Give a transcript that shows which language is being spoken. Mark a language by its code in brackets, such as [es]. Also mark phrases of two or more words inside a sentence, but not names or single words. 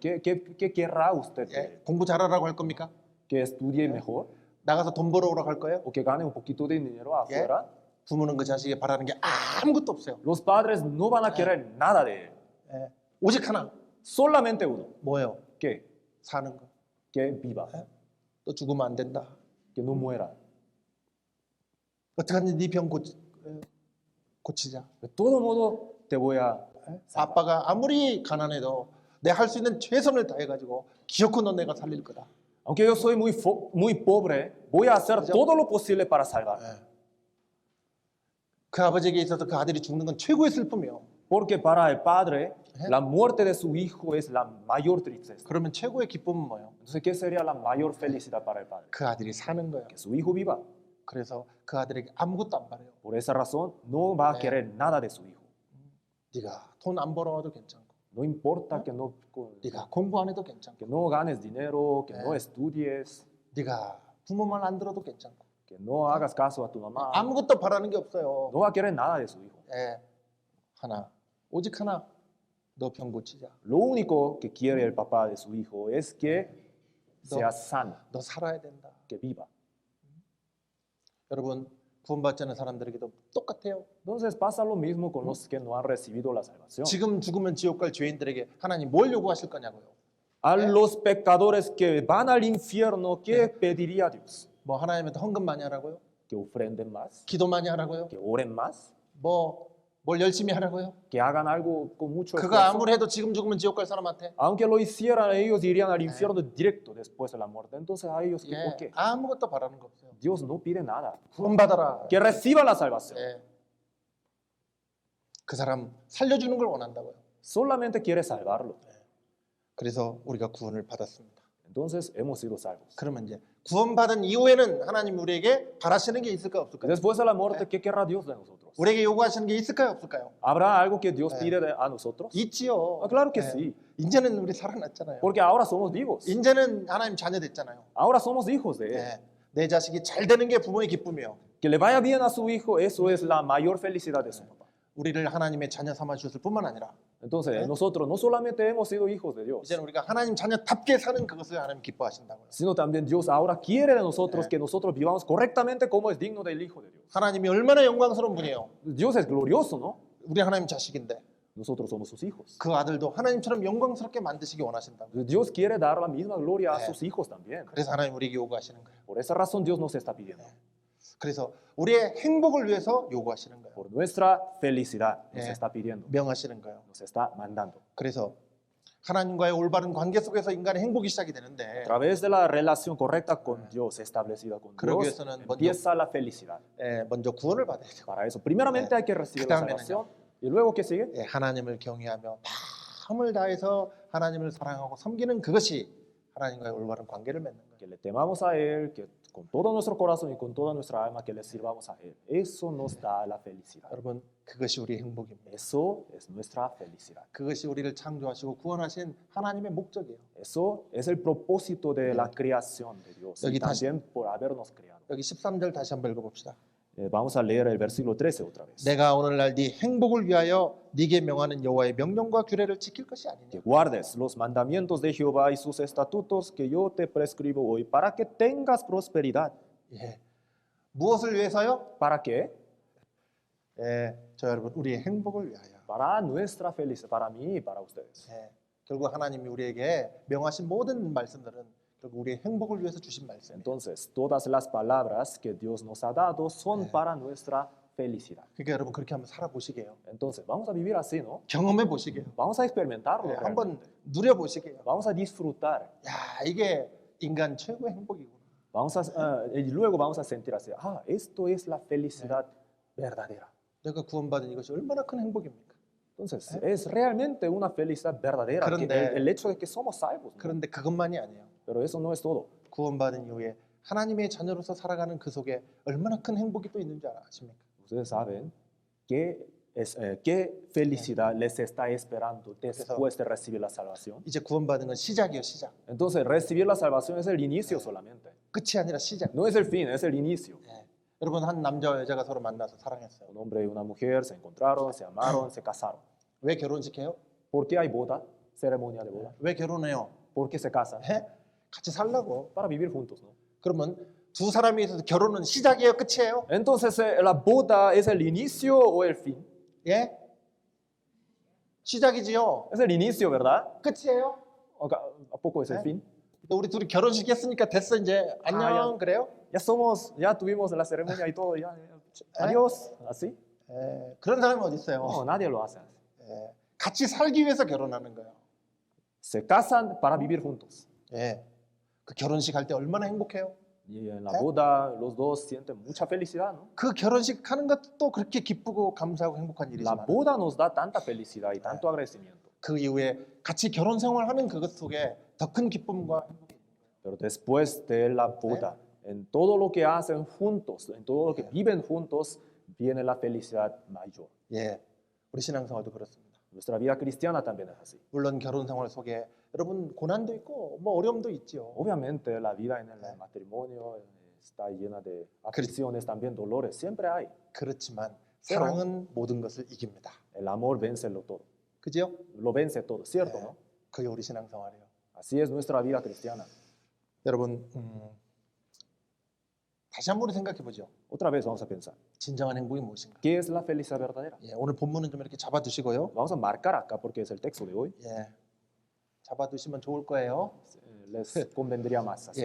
[es] ¿Qué querrá usted de él? [ko] 공부 잘하라고 할 겁니까? [es] ¿Que estudie mejor? [ko] 나가서 돈 벌어오라고 할 거예요? [es] ¿O que gane un poquito de dinero afuera? [ko] 부모는 그 자식이 바라는 게 아무것도 없어요. [es] Los padres no van a querer nada de él. [ko] 오직 하나. [es] Solamente uno. [ko] 뭐예요? [es] ¿Qué? [ko] 사는 거. [es] Que viva. [ko] 또 죽으면 안 된다. [es] Que no muera. [ko] 어떡하니 네 병 고치자. [es] De todo modo, te voy a salvar. [ko] 아빠가 아무리 가난해도 내 할 수 있는 최선을 다해가지고 기어코 너 내가 살릴 거다. [es] Aunque yo soy muy pobre, voy a hacer todo lo posible para salvar. [ko] 그 아버지에게 있어서 그 아들이 죽는 건 최고의 슬픔이요. [es] Porque para el padre, la muerte de su hijo es la mayor tristeza. [ko] 그러면 최고의 기쁨은 뭐예요? [es] Entonces, ¿qué sería la mayor felicidad para el padre? [ko] 그 아들이 사는 거예요. [es] Que su hijo viva. [ko] 그래서 그 아들에게 아무것도 안 바래요. [es] Por esa razón, no va a querer nada de su hijo. [ko] 네가 돈 안 벌어와도 괜찮고, [es] No importa [ko] 네가 공부 안 해도 괜찮고, [es] que no ganes dinero, que no estudies, [ko] 네가 부모 말 안 들어도 괜찮고, [es] que no hagas caso a tu mamá. [ko] 아무것도 바라는 게 없어요. [es] No va a querer nada de su hijo. [ko] 하나, 오직 하나, 너 병 고치자. [es] Lo único que quiere el papá de su hijo es que sea sano, [ko] 너 살아야 된다. [es] que viva. [ko] 여러분 구원받지 않은 사람들에게도 똑같아요. [es] Entonces pasa lo mismo con los que no han recibido la salvación. [ko] 지금 죽으면 지옥 갈 죄인들에게 하나님 뭘 요구하실 거냐고요. [es] A los pecadores que van al infierno, ¿qué pediría Dios? [ko] 뭐 하나님한테 헌금 많이 하라고요? [es] Que ofrenden más, [ko] 기도 많이 하라고요? [es] que oren más, [ko] 뭘 열심히 하라고요? [es] que hagan algo con mucho [ko] 그거 [es] esfuerzo. [ko] 아무리 해도 지금 죽으면 지옥 갈 사람한테 [es] Aunque lo hicieran, ellos irían al infierno directo después de la muerte. Entonces a ellos, ¿por qué? [ko] 아무것도 바라는 거 없어요. [es] Dios no pide nada. [ko] 구원받아라. [es] Que reciban la salvación. [ko] 그 사람 살려주는 걸 원한다고요. [es] Solamente quiere salvarlo. [ko] 그래서 우리가 구원을 받았습니다. [es] Entonces hemos sido salvos. [ko] 그러면 이제 구원받은 이후에는 하나님 우리에게 바라시는 게 있을까요, 없을까요? [es] Después de la muerte, ¿qué querrá Dios de nosotros? [ko] 우리에게 요구하시는 게 있을까요, 없을까요? [es] ¿Habrá algo que Dios pide a nosotros? [ko] 있지요. [es] Claro que sí. [ko] 이제는 우리 살아났잖아요. [es] Porque ahora somos vivos. [ko] 이제는 하나님 자녀 됐잖아요. [es] Ahora somos hijos de Él. [ko] 내 자식이 잘 되는 게 부모의 기쁨이요. [es] Que le vaya bien a su hijo, eso es la mayor felicidad de su papá. [ko] 우리를 하나님의 자녀 삼아 주셨을 뿐만 아니라 [es] Entonces, nosotros no solamente hemos sido hijos de Dios, [ko] 이제는 우리가 하나님 자녀답게 사는 그것을 하나님 기뻐하신다고요. [es] sino también Dios ahora quiere de nosotros que nosotros vivamos correctamente como es digno del Hijo de Dios. [ko] 하나님이 얼마나 영광스러운 분이에요. [es] Dios es glorioso, ¿no? [ko] 우리 하나님 자식인데 [es] Nosotros somos sus hijos. [ko] 그 아들도 하나님처럼 영광스럽게 만드시기 원하신다고. [es] Dios quiere dar la misma gloria a sus hijos también. [ko] 그래서 하나님 우리에게 요구하시는 거예요. [es] Por esa razón Dios nos está pidiendo. [ko] 그래서 우리의 행복을 위해서 요구하시는 거예요. [es] Por nuestra felicidad nos está pidiendo, [ko] 명하시는 거예요. [es] nos está mandando. [ko] 그래서 하나님과의 올바른 관계 속에서 인간의 행복이 시작이 되는데 [es] A través de la relación correcta con Dios, establecida con [ko] 그러기 [es] Dios, [ko] 위해서는 [es] empieza la felicidad. [ko] 먼저 구원을 받아야 돼요. [es] Para eso, primeramente hay que recibir la salvación. Y luego, ¿qué sigue? [ko] 하나님을 경외하며 마음을 다해서 하나님을 사랑하고 섬기는 그것이 하나님과의 올바른 관계를 맺는 거예요. [es] Que le temamos a Él, que con todo nuestro corazón y con toda nuestra alma, que le sirvamos a Él. Eso nos da la felicidad. [ko] 여러분 그것이 우리의 행복입니다. [es] Eso es nuestra felicidad. [ko] 그것이 우리를 창조하시고 구원하신 하나님의 목적이에요. [es] Eso es el propósito de la creación de Dios y [ko] 여기 다시- [es] también por habernos creado. [ko] 여기 13절 다시 한번 읽어봅시다. [es] Vamos a leer el versículo 13 otra vez. [ko] 내가 오늘날 네 행복을 위하여 네게 명하는 여호와의 명령과 규례를 지킬 것이 아니냐. [es] Que guardes los mandamientos de Jehová y sus estatutos que yo te prescribo hoy para que tengas prosperidad. [ko] 무엇을 위해서요? [es] ¿Para qué? [ko] 저 여러분 우리의 행복을 위하여. [es] Para nuestra felicidad, para mí y para ustedes. [ko] 결국 하나님이 우리에게 명하신 모든 말씀들은 결국 우리의 행복을 위해서 주신 말씀이에요. [es] Entonces, todas las palabras que Dios nos ha dado son para nuestra felicidad. [ko] 그러니까 여러분 그렇게 한번 살아보시게요. [es] Entonces, vamos a vivir así, ¿no? [ko] 경험해 보시게요. [es] Vamos a experimentarlo. [ko] 한번 [es] realmente. [ko] 누려보시게요. [es] Vamos a disfrutar. [ko] 야 이게 인간 최고의 행복이구나. [es] y luego vamos a sentir así, esto es la felicidad verdadera. [ko] 내가 구원받은 이것이 얼마나 큰 행복입니까? [es] Entonces, es realmente una felicidad verdadera, [ko] 그런데- [es] el hecho de que somos salvos. ¿no? [ko] 그런데 그것만이 아니에요. [es] Pero eso no es todo. [ko] 구원받은 이후에 하나님의 자녀로서 살아가는 그 속에 얼마나 큰 행복이 또 있는 줄 아십니까? [es] Ustedes saben qué felicidad les está esperando después de recibir la salvación. [ko] 이제 구원받은 건 시작이에요, 시작. [es] Entonces, recibir la salvación es el inicio solamente. [ko] 끝이 아니라 시작. [es] No es el fin, es el inicio. [ko] 예. 여러분 한 남자와 여자가 서로 만나서 사랑했어요. [es] Un hombre y una mujer se encontraron, se amaron, se casaron. [ko] 왜 결혼식해요? [es] ¿Por qué hay boda? Ceremonia de boda. [ko] 왜 결혼해요? [es] ¿Por qué se casan? [ko] 예? 같이 살라고. [es] Para vivir juntos, ¿no? [ko] 그러면 두 사람이 있어서 결혼은 시작이에요, 끝이에요? [es] Entonces, ¿la boda es el inicio o el fin? [ko] 예? 시작이지요. [es] Es el inicio, ¿verdad? [ko] 끝이에요? [es] ¿A poco es el ¿Eh? fin? [ko] 또 우리 둘이 결혼식 했으니까 됐어 이제 안녕 야. 그래요? [es] Ya tuvimos la ceremonia y todo, adiós, así. [ko] 예, 그런 사람이 어디 있어요? [es] No, nadie lo hace así. [ko] 예, 같이 살기 위해서 결혼하는 거예요. [es] Se casan para vivir juntos. [ko] 예, 그 결혼식 할 때 얼마나 행복해요? [es] Y en la boda los dos sienten mucha felicidad, ¿no? [ko] 그 결혼식 하는 것도 그렇게 기쁘고 감사하고 행복한 [es] La [ko] 일이지만 [es] boda nos da tanta felicidad y tanto agradecimiento. [ko] 그 이후에 같이 결혼 생활하는 그것 속에 더 큰 기쁨과 행복이 있는 거예요. [es] Pero después de la boda, en todo lo que hacen juntos, en todo lo que viven juntos, viene la felicidad mayor. [ko] 예, 우리 신앙생활도 그렇습니다. [es] Nuestra vida cristiana también es así. [ko] 물론 결혼 생활 속에 여러분 고난도 있고 뭐 어려움도 있죠. [es] Obviamente la vida en el matrimonio está llena de aflicciones, también dolores, siempre hay. [ko] 그렇지만 사랑은 모든 것을 이깁니다. [es] El amor vence lo todo, [ko] 그죠? [es] lo vence todo, ¿cierto? ¿no? [ko] 그게 우리 신앙생활이에요. [es] Así es nuestra vida cristiana. [ko] 여러분 다시 한번 생각해 보죠. [es] Otra vez vamos a pensar, [ko] 진정한 행복이 무엇인가? [es] ¿qué es la felicidad verdadera? [ko] 예, 오늘 본문은 좀 이렇게 잡아두시고요. [es] Vamos a marcar acá porque es el texto de hoy. [ko] 예, 잡아두시면 좋을 거예요. [es] Les convendría más así.